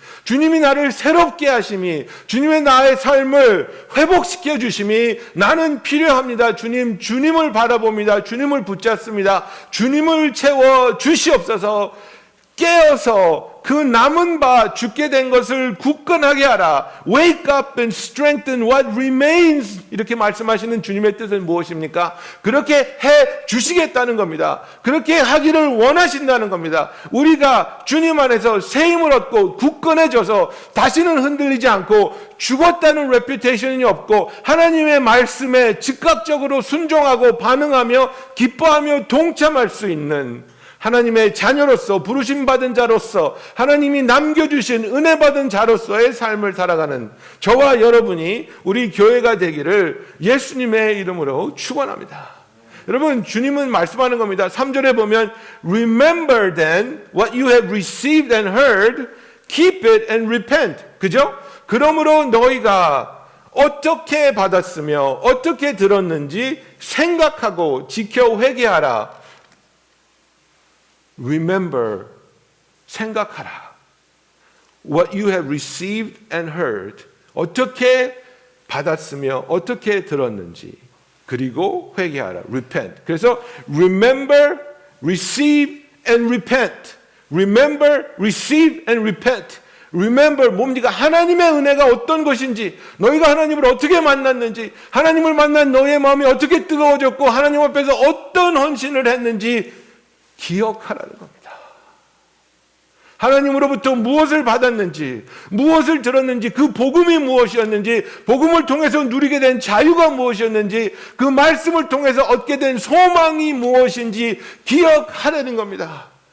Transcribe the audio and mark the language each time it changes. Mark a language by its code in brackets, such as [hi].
[ko] 주님이 나를 새롭게 하심이, 주님의 나의 삶을 회복시켜 주심이 나는 필요합니다. 주님, 주님을 바라봅니다. 주님을 붙잡습니다. 주님을 채워 주시옵소서. 깨어서 그 남은 바 죽게 된 것을 굳건하게 하라. [en] Wake up and strengthen what remains. [ko] 이렇게 말씀하시는 주님의 뜻은 무엇입니까? 그렇게 해 주시겠다는 겁니다. 그렇게 하기를 원하신다는 겁니다. 우리가 주님 안에서 새 힘을 얻고 굳건해져서 다시는 흔들리지 않고 죽었다는 레퓨테이션이 없고 하나님의 말씀에 즉각적으로 순종하고 반응하며 기뻐하며 동참할 수 있는 하나님의 자녀로서 부르심받은 자로서 하나님이 남겨주신 은혜받은 자로서의 삶을 살아가는 저와 여러분이 우리 교회가 되기를 예수님의 이름으로 축원합니다. 여러분, 주님은 말씀하는 겁니다. 3절에 보면 [en] Remember then what you have received and heard, keep it and repent. [ko] 그죠? 그러므로 너희가 어떻게 받았으며 어떻게 들었는지 생각하고 지켜 회개하라. [en] Remember, [ko] 생각하라. [en] What you have received and heard, [ko] 어떻게 받았으며 어떻게 들었는지, 그리고 회개하라. [en] Repent. [ko] 그래서 [en] remember, receive and repent. Remember, receive and repent. [ko] Remember, 뭡니까? 하나님의 은혜가 어떤 것인지, 너희가 하나님을 어떻게 만났는지, 하나님을 만난 너의 마음이 어떻게 뜨거워졌고 하나님 앞에서 어떤 헌신을 했는지 기억하라는 겁니다. 하나님으로부터 무엇을 받았는지, 무엇을 들었는지, 그 복음이 무엇이었는지, 복음을 통해서 누리게 된 자유가 무엇이었는지, 그 말씀을 통해서 얻게 된 소망이 무엇인지 기억하라는 겁니다.